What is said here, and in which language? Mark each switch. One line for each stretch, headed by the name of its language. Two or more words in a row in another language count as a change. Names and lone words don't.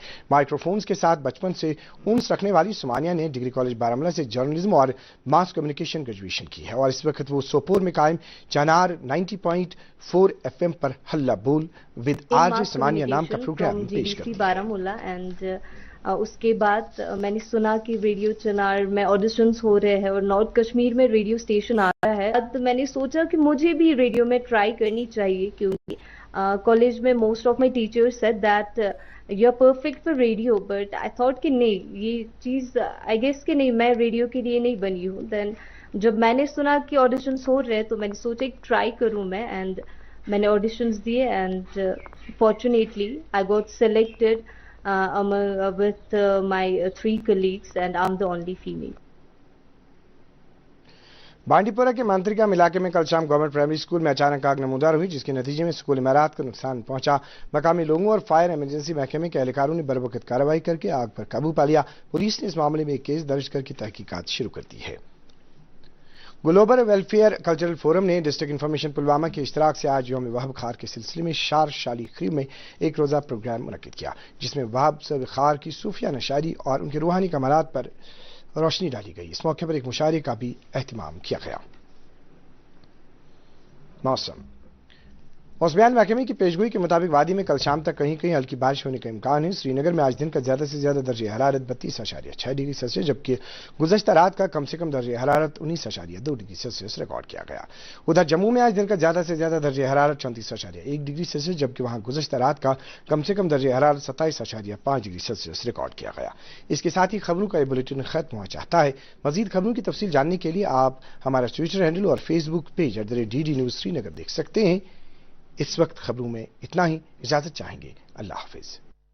Urdu: مائکرو فونز کے ساتھ بچپن سے انس رکھنے والی ثمانیہ نے ڈگری کالج بارہمولہ سے جرنلزم اور
English: mass communication
Urdu: گریجویشن کی ہے اور اس وقت وہ سوپور میں قائم چنار 90.4 FM پر ہلہ بول ود RJ ثمانیہ نام کا پروگرام پیش کرتی ہے۔ اس کے بعد میں نے سنا کہ ریڈیو چنار میں آڈیشنز ہو رہے ہیں اور نارتھ کشمیر میں ریڈیو اسٹیشن آ رہا ہے۔ میں نے سوچا کہ مجھے بھی ریڈیو میں ٹرائی کرنی چاہیے، کیونکہ کالج میں
English: most of my teachers said that you are perfect for radio, but I thought
Urdu: کہ نہیں، یہ چیز
English: I guess
Urdu: کہ نہیں، میں ریڈیو کے لیے نہیں بنی ہوں۔ دین جب میں نے سنا کہ آڈیشنز ہو رہے ہیں تو میں نے سوچا کہ ٹرائی کروں میں، اینڈ میں نے آڈیشنز دیے
English: and fortunately I got selected with my 3 colleagues and I'm the only female.
Urdu: بانڈی پورہ کے مانترکام علاقے میں کل شام
English: government primary school
Urdu: میں اچانک آگ نمودار ہوئی، جس کے نتیجے میں اسکول عمارات کو نقصان پہنچا۔ مقامی لوگوں اور
English: fire emergency
Urdu: محکمے کے اہلکاروں نے بروقت کارروائی کر کے آگ پر قابو پا لیا۔ پولیس نے اس معاملے میں ایک کیس درج کر کے تحقیقات شروع کر دی ہے۔ گلوبل ویلفیئر کلچرل فورم نے ڈسٹرکٹ انفارمیشن پلوامہ کے اشتراک سے آج یوم وہب خار کے سلسلے میں شار شالی خریب میں ایک روزہ پروگرام منعقد کیا، جس میں وہب صاحب خار کی صوفیانہ شاعری اور ان کے روحانی کمالات پر روشنی ڈالی گئی۔ اس موقع پر ایک مشاعرے کا بھی اہتمام کیا گیا۔ موسمیات محکمے کی پیشگوئی کے مطابق وادی میں کل شام تک کہیں کہیں ہلکی بارش ہونے کا امکان ہے۔ سری نگر میں آج دن کا زیادہ سے زیادہ درجہ حرارت 32.6
English: degree Celsius
Urdu: جبکہ گزشتہ رات کا کم سے کم درجہ حرارت 19.2
English: degree Celsius
Urdu: ریکارڈ کیا گیا۔ ادھر جموں میں آج دن کا زیادہ سے زیادہ درجہ حرارت 34.1
English: degree Celsius
Urdu: جبکہ وہاں گزشتہ رات کا کم سے کم درجہ حرارت 27.5
English: degree Celsius
Urdu: ریکارڈ کیا گیا۔ اس کے ساتھ ہی خبروں کا یہ بلیٹن ختم ہوا چاہتا ہے۔ مزید خبروں کی تفصیل جاننے کے لیے آپ ہمارا
English: Twitter handle
Urdu: اور
English: Facebook page
Urdu: @DD News سری نگر دیکھ سکتے ہیں۔ اس وقت خبروں میں اتنا ہی، اجازت چاہیں گے۔ اللہ حافظ۔